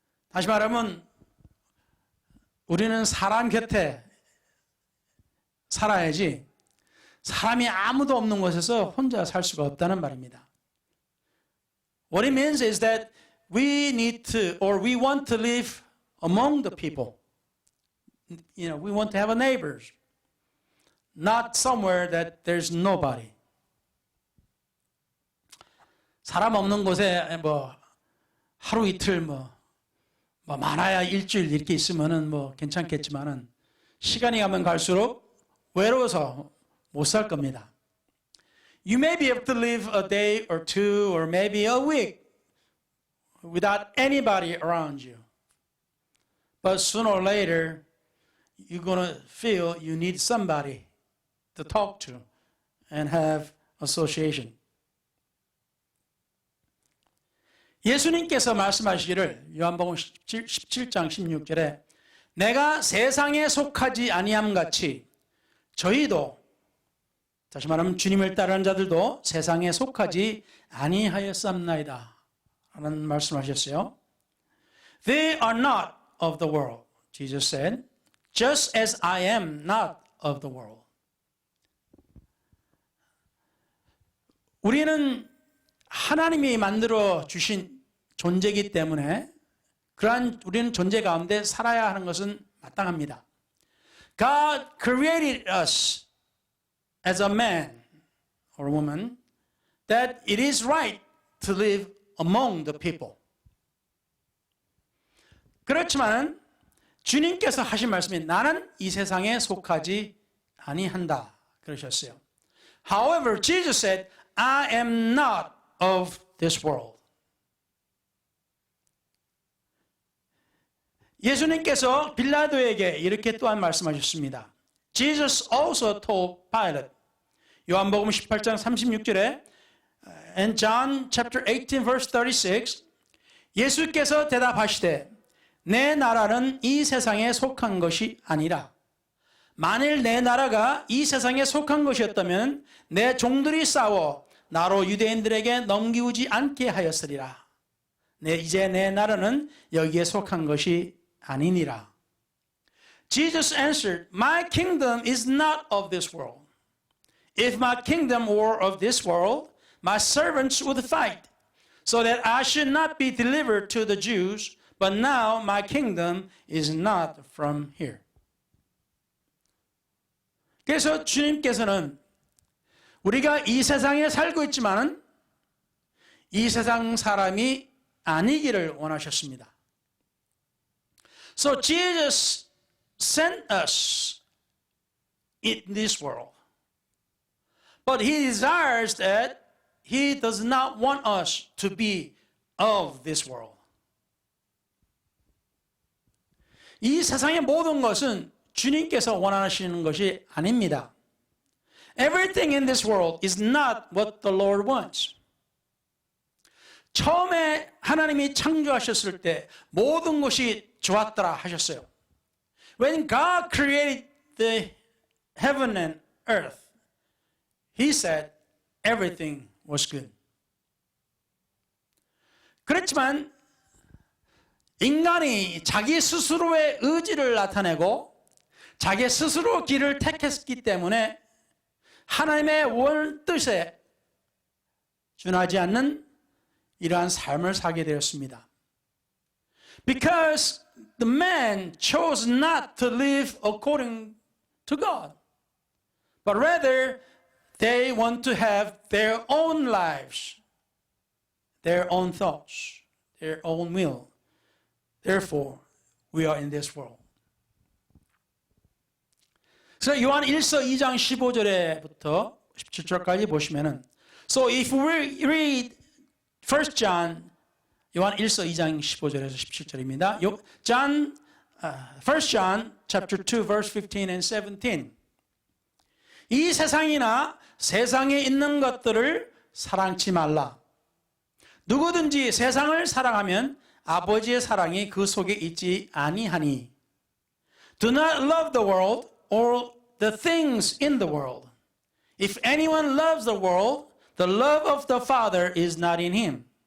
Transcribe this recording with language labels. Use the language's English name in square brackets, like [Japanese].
[Korean] 다시 말하면 우리는 사람 곁에 살아야지 사람이 아무도 없는 곳에서 혼자 살 수가 없다는 말입니다. [English] What it means is that we need to, or we want to live among the people. You know, we want to have a neighbors, not somewhere that there's nobody. [Korean] 사람 없는 곳에 뭐 하루 이틀 뭐 많아야 일주일 이렇게 있으면은 뭐 괜찮겠지만은 시간이 가면 갈수록 외로워서 못 살 겁니다. [English] You may be able to live a day or two or maybe a week without anybody around you. But sooner or later, you're going to feel you need somebody to talk to and have association. [Korean] 예수님께서 말씀하시기를 요한복음 17장 16절에 내가 세상에 속하지 아니함 같이 저희도, 다시 말하면 주님을 따르는 자들도 세상에 속하지 아니하였사옵나이다 라는 말씀하셨어요. [English] They are not of the world, Jesus said, just as I am not of the world. [Korean] 우리는 하나님이 만들어 주신 존재이기 때문에 그러한 우리는 존재 가운데 살아야 하는 것은 마땅합니다. [English] God created us as a man or a woman that it is right to live among the people. [Korean] 그렇지만 주님께서 하신 말씀이 나는 이 세상에 속하지 아니한다 그러셨어요. [English] However, Jesus said, I am not of this world. [Korean] 예수님께서 빌라도에게 이렇게 또한 말씀하셨습니다. [English] Jesus also told Pilate. [Korean] 요한복음 18장 36절에 [English] and John chapter 18 verse 36 [Korean] 예수께서 대답하시되 내 나라는 이 세상에 속한 것이 아니라 만일 내 나라가 이 세상에 속한 것이었다면 내 종들이 싸워 나로 유대인들에게 넘기우지 않게 하였으리라. 이제 내 나라는 여기에 속한 것이 아니니라. [English] Jesus answered, My kingdom is not of this world. If my kingdom were of this world, my servants would fight, so that I should not be delivered to the Jews, but now my kingdom is not from here. [Korean] 그래서 주님께서는 우리가 이 세상에 살고 있지만은 이 세상 사람이 아니기를 원하셨습니다. [English] So Jesus sent us in this world. But he desires that he does not want us to be of this world. [Korean] 이 세상의 모든 것은 주님께서 원하시는 것이 아닙니다. [English] Everything in this world is not what the Lord wants. [Korean] 처음에 하나님이 창조하셨을 때 모든 것이 좋았더라 하셨어요. [English] When God created the heaven and earth, He said everything was good. [Korean] 그렇지만 인간이 자기 스스로의 의지를 나타내고 자기 스스로 길을 택했기 때문에 하나님의 원 뜻에 준하지 않는 이러한 삶을 살게 되었습니다. [English] Because the man chose not to live according to God, but rather they want to have their own lives, their own thoughts, their own will. Therefore, we are in this world. [Korean] 그래서 요한 1서 2장 15절에부터 17절까지 보시면은 [English] So if we read 1 John [Korean] 요한 1서 2장 15절에서 17절입니다. [English] 1 John chapter 2 verse 15 and 17. [Korean] 이 세상이나 세상에 있는 것들을 사랑치 말라. 누구든지 세상을 사랑하면 아버지의 사랑이 그 속에 있지 아니하니. [English] Do not love the world or the things in the world. If anyone loves the world, the love of the Father is not in him.